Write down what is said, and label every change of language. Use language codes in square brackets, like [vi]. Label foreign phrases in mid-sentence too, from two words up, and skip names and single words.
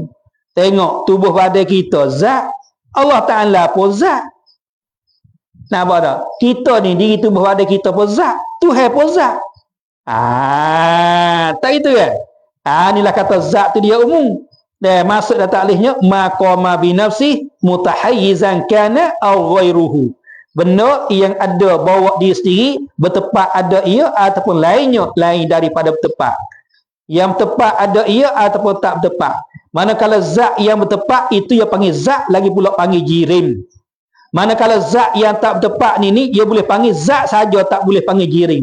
[ms] Tengok tubuh badan kita zat, Allah Ta'ala pun zat. Nampak tak? Kita ni, diri tubuh badan kita pun zat, Tuhan pun zat. Tak itu kan? Inilah kata zat tu dia umum. Maksud dan taklifnya [ar] ما قام بنفسه متحيزا كان أو غيره. [ms] Benda yang ada bawa diri sendiri, bertepat ada ia ataupun lainnya, lain daripada bertepat. Yang tepat ada ia ataupun tak bertepat. Manakala zat yang bertepat itu yang panggil zat, lagi pula panggil jirim. Manakala zat yang tak bertepat ni dia boleh panggil zat saja, tak boleh panggil jiring.